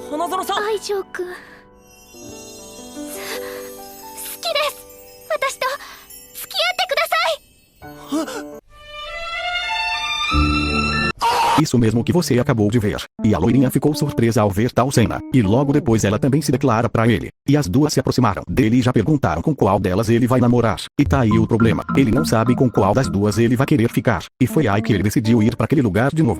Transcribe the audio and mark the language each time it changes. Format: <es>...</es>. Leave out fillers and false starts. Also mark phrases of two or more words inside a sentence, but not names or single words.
<ja>ゾロさん。愛情くん好きです。私と付き合ってください。</ja> <pt>Isso mesmo que você acabou de ver. E a loirinha ficou surpresa ao ver tal cena. E logo depois ela também se declara pra ele. E as duas se aproximaram dele e já perguntaram com qual delas ele vai namorar. E tá aí o problema. Ele não sabe com qual das duas ele vai querer ficar. E foi aí que ele decidiu ir pra aquele lugar de novo.</pt>